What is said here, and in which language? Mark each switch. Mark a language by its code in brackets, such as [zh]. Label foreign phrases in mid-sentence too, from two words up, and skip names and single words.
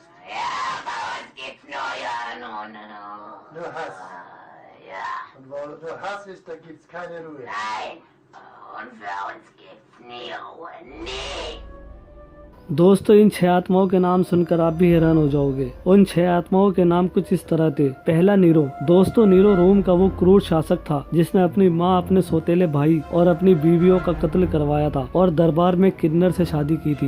[de] Ja, bei uns gibt's Nur Hass. Ja, Und wo nur Hass ist, da gibt's keine Ruhe. nein. Und für uns gibt's nie Ruhe. Nie. [hi] दोस्तों, इन 6 आत्माओं के नाम सुनकर आप भी हैरान हो जाओगे। उन 6 आत्माओं के नाम कुछ इस तरह थे। पहला, नीरो। दोस्तों, नीरो रोम का वो क्रूर शासक था जिसने अपनी माँ, अपने सौतेले भाई और अपनी बीवियों का कत्ल करवाया था और दरबार में किन्नर से शादी की थी।